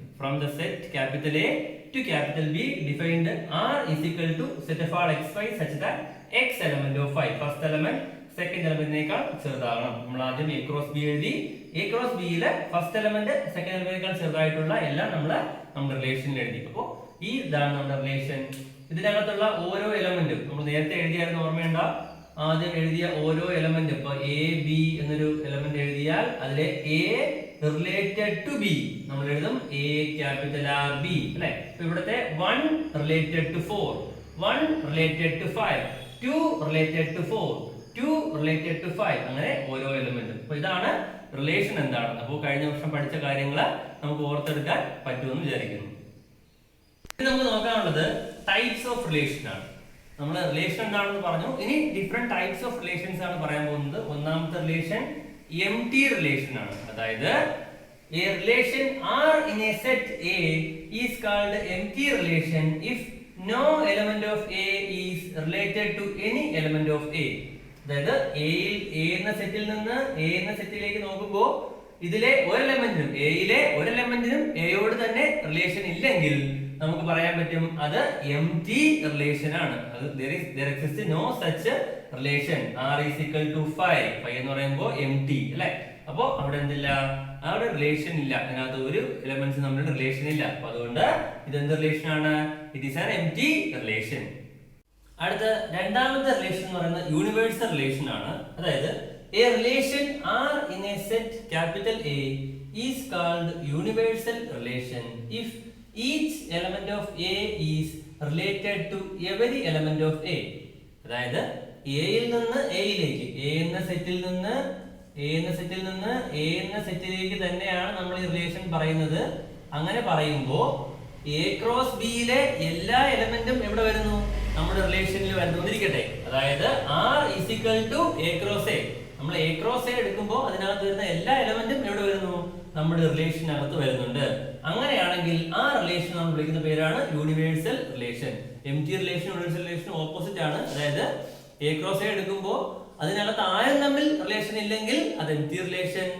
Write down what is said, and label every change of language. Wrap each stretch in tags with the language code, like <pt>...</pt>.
<en>from the set capital A to capital B defined R is equal to set of all xy such that x element of phi first element second elementനേക്കാൾ</en> <ml>ചെറുതാകണം. നമ്മൾ ആദ്യം A cross B എഴുതി. A cross B യിലെ first element second എലമെന്റിനേക്കാൾ ചെറുതായിട്ടുള്ള എല്ലാം നമ്മുടെ റിലേഷനിൽ എഴുതി. അപ്പോൾ ഇതാണ് നമ്മുടെ റിലേഷൻ. ഇതിനകത്തുള്ള ഓരോ എലമെന്റും നമ്മൾ നേരത്തെ എഴുതിയായിരുന്നു, ഓർമ്മയുണ്ടോ? ആദ്യം എഴുതിയ ഓരോ എലമെന്റ്, ഇപ്പൊ എ ബി എന്നൊരു എലമെന്റ് എഴുതിയാൽ അതിലെ എ റിലേറ്റഡ് ടു ബി നമ്മൾ എഴുതും എ ക്യാപിറ്റൽ ആർ ബി അല്ലെ. ഇവിടുത്തെ 1 related to 4, 1 related to 5, 2 related to 4, 2 related to 5, അങ്ങനെ ഓരോ എലമെന്റും. അപ്പൊ ഇതാണ് റിലേഷൻ എന്താണ്. അപ്പോൾ കഴിഞ്ഞ വർഷം പഠിച്ച കാര്യങ്ങൾ നമുക്ക് ഓർത്തെടുക്കാൻ പറ്റുമെന്ന് വിചാരിക്കുന്നു. ഇനി നമുക്ക് നോക്കാനുള്ളത് ടൈപ്സ് ഓഫ് റിലേഷൻ ആണ്. നമ്മൾ റിലേഷൻ എന്താണെന്ന് പറഞ്ഞു. ഇനി ഡിഫറെന്റ് ടൈപ്സ് ഓഫ് റിലേഷൻസ് ആണ് പറയാൻ പോകുന്നത്. ഒന്നാമത്തെ റിലേഷൻ എംപ്റ്റി റിലേഷൻ ആണ്.</ml> <en>അതായത് a relation R in a set A is called empty relation if no element of A is related to any element of A.</en> <ml>അതായത് A എന്ന സെറ്റിൽ നിന്ന് A എന്ന സെറ്റിലേക്ക് നോക്കുമ്പോൾ ഇതിലെ ഒരു എലമെന്റിനും എയിലെ ഒരു എലമെന്റിനും എയോട് തന്നെ റിലേഷൻ ഇല്ലെങ്കിൽ നമുക്ക് പറയാൻ പറ്റും അത് എംപ്റ്റി റിലേഷൻ ആണ്. അത്</ml> <en>there exists no such relation.</en> <ml>R is equal to 5 എന്ന് പറയുമ്പോൾ എംപ്റ്റി അല്ലെ. അപ്പോ അവിടെ എന്തില്ല? അവിടെ റിലേഷൻ ഇല്ല. അതിനകത്ത് ഒരു എലമെന്റ്സ് തമ്മിൽ റിലേഷൻ ഇല്ല. അപ്പൊ അതുകൊണ്ട് ഇതെന്ത് റിലേഷൻ ആണ്?</ml> <en>It is an empty relation.</en> <ml>അടുത്ത രണ്ടാമത്തെ റിലേഷൻ എന്ന് പറയുന്നത് യൂണിവേഴ്സൽ റിലേഷൻ ആണ്.</ml> <en>അതായത് a relation R in a set capital A is called universal relation if each element of A is related to every element of A.</en> <ml>അതായത് എയിൽ നിന്ന് എയിലേക്ക്, എ എന്ന സെറ്റിൽ നിന്ന് എ എന്ന സെറ്റിലേക്ക് തന്നെയാണ് നമ്മൾ ഈ റിലേഷൻ പറയുന്നത്. അങ്ങനെ പറയുമ്പോൾ എ ക്രോസ് ബിയിലെ എല്ലാ എലമെന്റും എവിടെ വരുന്നു? നമ്മുടെ റിലേഷനിൽ വരുന്നിരിക്കട്ടെ.</ml> <en>അതായത് R is equal to A cross A.</en> <ml>നമ്മൾ A cross A എടുക്കുമ്പോൾ അതിനകത്ത് വരുന്ന എല്ലാ എലമെന്റും എവിടെ വരുന്നു? നമ്മുടെ റിലേഷനകത്ത് വരുന്നുണ്ട്. അങ്ങനെയാണെങ്കിൽ ആ റിലേഷൻ നമ്മൾ വിളിക്കുന്ന പേരാണ് universal relation. Empty relation universal relation opposite ആണ്. അതായത് A cross A എടുക്കുമ്പോൾ അതിനകത്ത് ആരും തമ്മിൽ റിലേഷൻ ഇല്ലെങ്കിൽ അത് എംപ്റ്റി റിലേഷൻ.</ml>